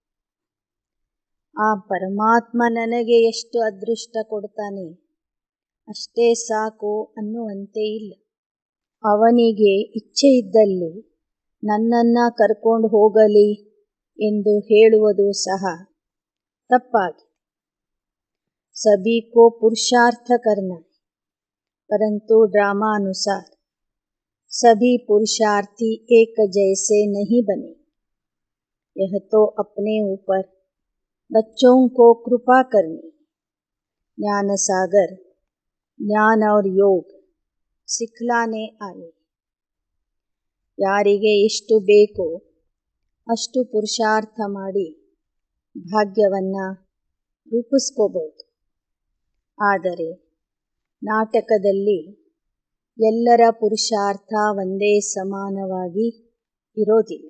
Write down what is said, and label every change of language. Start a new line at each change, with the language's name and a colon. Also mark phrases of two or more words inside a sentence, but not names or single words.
Kannada: ಆ ಪರಮಾತ್ಮ ನನಗೆ ಎಷ್ಟು ಅದೃಷ್ಟ ಕೊಡ್ತಾನೆ ಅಷ್ಟೇ ಸಾಕು ಅನ್ನುವಂತೆ ಇಲ್ಲ. ಅವನಿಗೆ ಇಚ್ಛೆ ಇದ್ದಲ್ಲಿ ನನ್ನನ್ನು ಕರ್ಕೊಂಡು ಹೋಗಲಿ ಎಂದು ಹೇಳುವುದು ಸಹ ತಪ್ಪಾಗಿದೆ.
Hindi: सभी को पुरुषार्थ करना है, परंतु ड्रामानुसार सभी पुरुषार्थी एक जैसे नहीं बने। यह तो अपने ऊपर बच्चों को कृपा करनी। ज्ञान सागर ज्ञान और योग सिखलाने आए.
Kannada: ಯಾರಿಗೆ ಎಷ್ಟು ಬೇಕೋ ಅಷ್ಟು ಪುರುಷಾರ್ಥ ಮಾಡಿ ಭಾಗ್ಯವನ್ನು ರೂಪಿಸ್ಕೋಬಹುದು. ಆದರೆ ನಾಟಕದಲ್ಲಿ ಎಲ್ಲರ ಪುರುಷಾರ್ಥ ಒಂದೇ ಸಮಾನವಾಗಿ ಇರೋದಿಲ್ಲ.